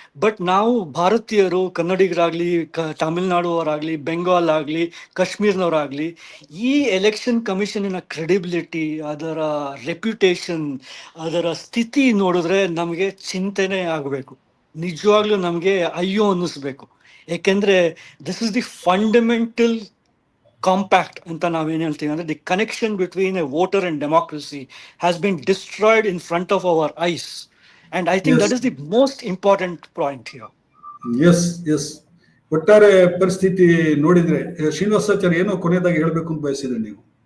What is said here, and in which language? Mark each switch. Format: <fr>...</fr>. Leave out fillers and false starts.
<kn>But ನಾವು ಭಾರತೀಯರು, ಕನ್ನಡಿಗರಾಗ್ಲಿ, ತಮಿಳ್ನಾಡು ಅವರಾಗ್ಲಿ, ಬೆಂಗಾಲ್ ಆಗ್ಲಿ, ಕಾಶ್ಮೀರ್ನವರಾಗ್ಲಿ, ಈ ಎಲೆಕ್ಷನ್ ಕಮಿಷನಿನ ಕ್ರೆಡಿಬಿಲಿಟಿ, ಅದರ ರೆಪ್ಯುಟೇಷನ್, ಅದರ ಸ್ಥಿತಿ ನೋಡಿದ್ರೆ ನಮಗೆ ಚಿಂತೆನೆ ಆಗಬೇಕು. ನಿಜವಾಗ್ಲೂ ನಮಗೆ ಅಯ್ಯೋ ಅನ್ನಿಸ್ಬೇಕು. ಯಾಕೆಂದ್ರೆ</kn> <en>this is the fundamental compact</en> <kn>ಅಂತ ನಾವೇನ್ ಹೇಳ್ತೀವಿ ಅಂದ್ರೆ,</kn> <en>The connection between a voter and democracy has been destroyed in front of our eyes. And I think that is the most important point here. Yes.</en> <kn>ಒಟ್ಟಾರೆ ಪರಿಸ್ಥಿತಿ ನೋಡಿದ್ರೆ ಶ್ರೀನಿವಾಸಾಚಾರ್ಯ ಏನೋ ಕೊನೆಯದಾಗಿ ಹೇಳ್ಬೇಕು ಅಂತ ಬಯಸಿದ್ರೆ ನೀವು?</kn>